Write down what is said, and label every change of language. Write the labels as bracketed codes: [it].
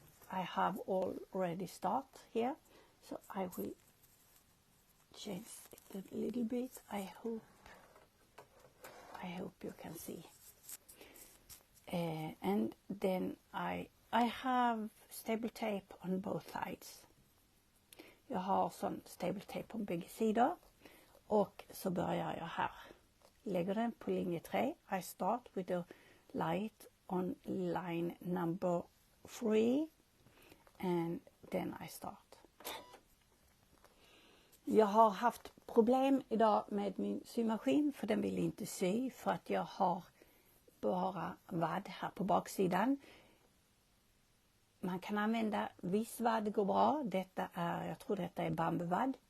[en] I have already start here. So I will change it a little bit. I hope you can see. And then I have staple tape on both sides. [sv] Jag har sån staple tape på bägge sidor. Och så börjar jag här. Lägger den på linje 3. I start with the light on line number 3. And then I start. Jag har haft problem idag med min symaskin för den vill inte sy för att jag har bara vadd här på baksidan. Man kan använda viss vadd, går bra. Jag tror detta är bambuvadd.